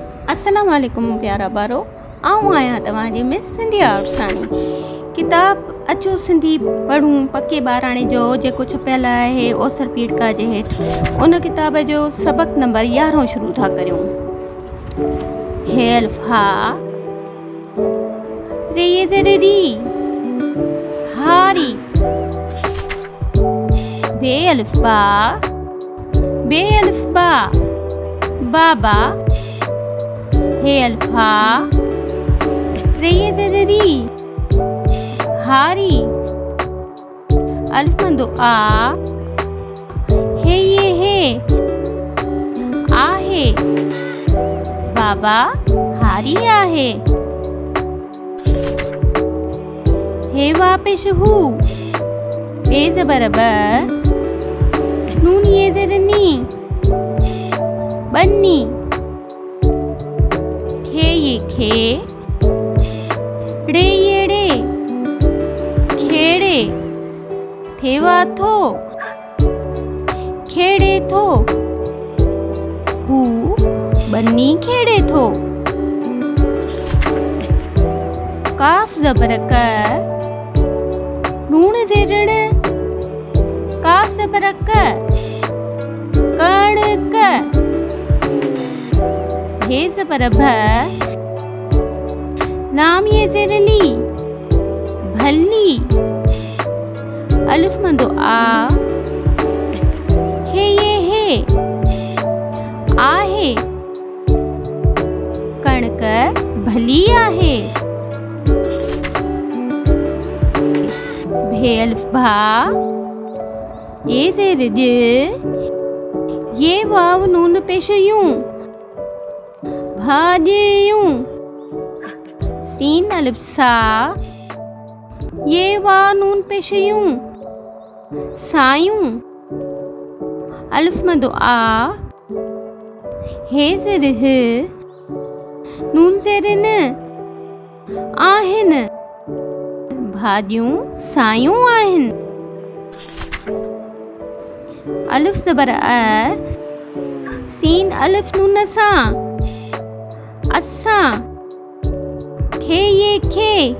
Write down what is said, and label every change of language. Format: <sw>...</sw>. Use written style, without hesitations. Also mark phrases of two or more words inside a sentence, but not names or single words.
<sd>अस्सलाम वालेकुम प्यारा बारो। आऊं आहियां तव्हांजी मिस सिंधी आउटसानी। किताब अचो सिंधी पढ़ूं पके ॿाराणे जो जेको छपियल आहे ओसर पीड़का जे हेठि, उन किताब जो सबक नंबर 11 शुरू था करियूं। हे अल्फा रे ये ज़ेरे री हारी बे अल्फा बाबा हे अल्फा रे ये ज़ेरे री हारी अल्फ मंदो आ हे ये हे आहे बाबा हारी आहे हे वापिश हु बे ज़बर ब नून ये ज़ेर नी बन्नी खे ये खे ड़े ये ड़े खेड़े थेवा थो खेड़े थो हु बन्नी खेड़े थो काफ ज़बर क नून ज़ेरण काफ ज़बर क कण क हे ज़बर भ लाम ये ज़ेर ली भली अलिफ मंदो आ हे ये हे आहे कणक भली आहे भे अलिफ भा ये ज़ेर ज ये वाव नून पेश यूं भाॼियूं सीन अलिफ सा ये वा नून पेश यूं सायूं अलिफ मदो आ हे ज़ेर ह नून ज़ेर न आहिनि भाॼियूं सायूं आहिनि अलिफ ज़बर अ सीन अलिफ नून सां असां खे ये खे</sd>